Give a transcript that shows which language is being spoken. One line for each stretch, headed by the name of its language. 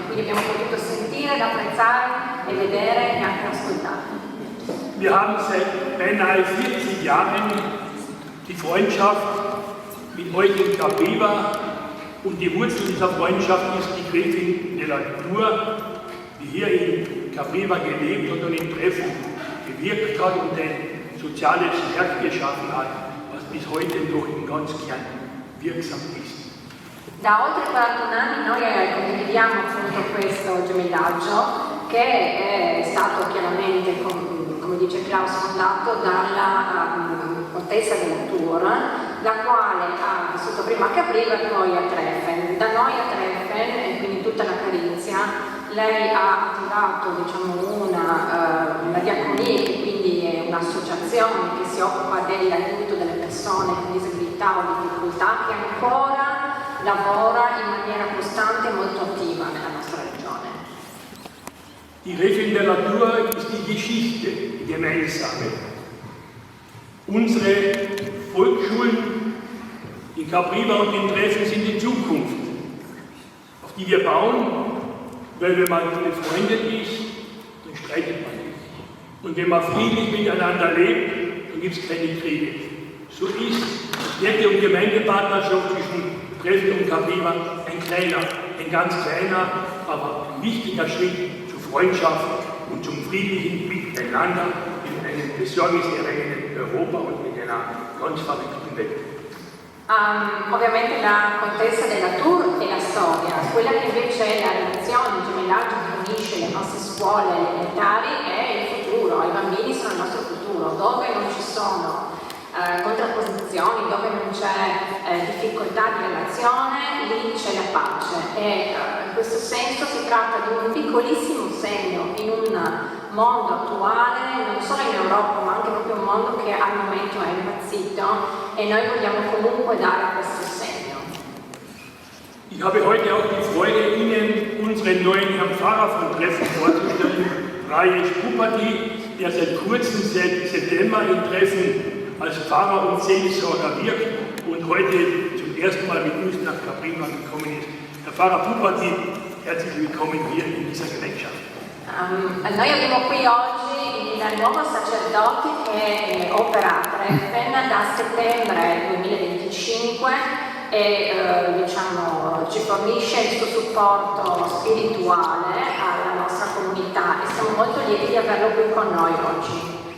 Italian: Quindi abbiamo potuto sentire, apprezzare e vedere e anche ascoltare.
German: Wir haben seit beinahe 40 Jahren die Freundschaft mit euch in Capriva und die Wurzel dieser Freundschaft ist die Gräfin de la Tour, die hier in Capriva gelebt und in Treffen gewirkt hat und ein soziales Werk geschaffen hat, was bis heute noch im ganz Kern wirksam ist.
Italian: Da oltre 41 anni noi condividiamo appunto questo gemellaggio che è stato chiaramente, come dice Klaus, fondato dalla contessa della Tour, la quale ha vissuto prima a Capriva e poi a Treffen. Da noi a Treffen, e quindi tutta la Carinzia, lei ha attivato una diaconia, che quindi è un'associazione che si occupa dell'aiuto delle persone con disabilità o difficoltà, che ancora lavora in maniera costante e molto attiva nella nostra regione.
German: Die Gräfin de la Tour ist die Geschichte, die gemeinsame. Unsere Volksschulen in Capriva und in Treffen sind die Zukunft, auf die wir bauen, weil wenn man befreundet ist, dann streitet man nicht. Und wenn man friedlich miteinander lebt, dann gibt es keine Kriege. So ist die Städte- und Gemeindepartnerschaft zwischen Treffen und Capriva ein ganz kleiner, aber wichtiger Schritt zur Freundschaft und zum friedlichen Miteinander in einem besorgniserregenden Europa und in einer ganz verrückten Welt.
Italian: Ovviamente la contessa della Tour è la storia, quella che invece è la relazione, il gemellaggio che unisce le nostre scuole elementari è il futuro, i bambini sono il nostro futuro, dove non ci sono contrapposizioni, dove non c'è difficoltà di relazione, lì c'è la pace e in questo senso si tratta di un piccolissimo segno in un mondo attuale, non solo in Europa ma anche proprio un mondo che al momento è impazzito e noi vogliamo comunque dare questo segno.
German: Ich habe heute auch die Freude, Ihnen unseren neuen Herrn Pfarrer von Treffen vorzustellen, Rajesh Pupati, der seit kurzem, seit September in Treffen als Pfarrer und Seelsorger wirkt und heute zum ersten Mal mit uns nach Capriva gekommen ist. Herr Pfarrer Pupati, herzlich willkommen hier in dieser Gemeinschaft.
Italian: Noi abbiamo qui oggi il nuovo sacerdote che opera a Treffen da settembre 2025 e ci fornisce il suo supporto spirituale alla nostra comunità e siamo molto lieti di averlo qui con noi oggi.